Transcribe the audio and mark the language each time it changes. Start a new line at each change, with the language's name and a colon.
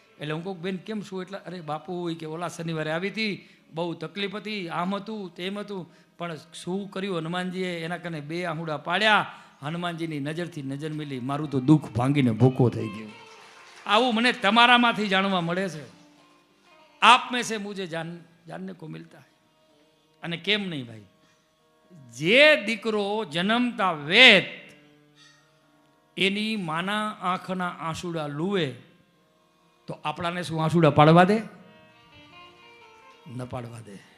Gujarati: એટલે હું કહું બેન કેમ શું? એટલે અરે બાપુ હોય કે ઓલા શનિવારે આવી હતી, બહુ તકલીફ હતી, આમ હતું તેમ હતું, પણ શું કર્યું હનુમાનજીએ? એના કને 2 આહુડા પાડ્યા, હનુમાનજીની નજરથી નજર મિલી, મારું તો દુઃખ ભાંગીને ભૂકો થઈ ગયો. આવું મને તમારામાંથી જાણવા મળે છે.
Hindi: આપ મેં સે મુझे जानने को मिलता है.
Gujarati: અને કેમ નહીં ભાઈ, જે દીકરો જન્મતા વેત એની માના આંખના આંસુડા લુવે તો આપણાને શું આંસુડા પાડવા દે? ન પાડવા દે.